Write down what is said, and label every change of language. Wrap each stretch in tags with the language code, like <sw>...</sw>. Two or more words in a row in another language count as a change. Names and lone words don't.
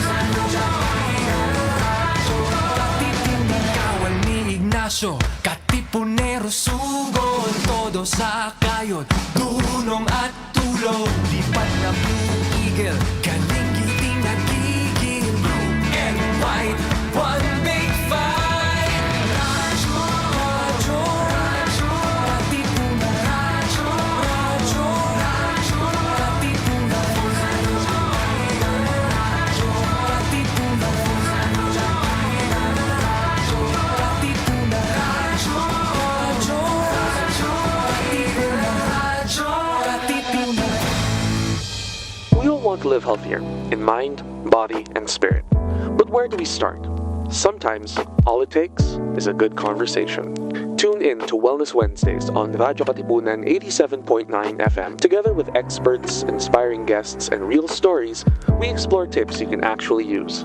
<tl>Radyo, Katipunan. Kawal ni Ignacio, Katipunero, sugod, todo sa kayon, tulong at tulong. Lipat na Blue Eagle, kaning giting nagigil.</tl> <en>Blue and white, one big fight.</en> <tl>Radyo, Radyo, Radyo, Katipunan. Radyo, Radyo, Radyo, Katipunan. Radyo, Katipunan. Radyo, Katipunan. Radyo, Radyo, Radyo, Katipunan. Radyo, Katipunan.</tl> <en>We all want to live healthier in mind, body, and spirit. But where do we start? Sometimes, all it takes is a good conversation. Tune in to Wellness Wednesdays on Radyo Katipunan 87.9 FM. Together with experts, inspiring guests, and real stories, we explore tips you can actually use.</en>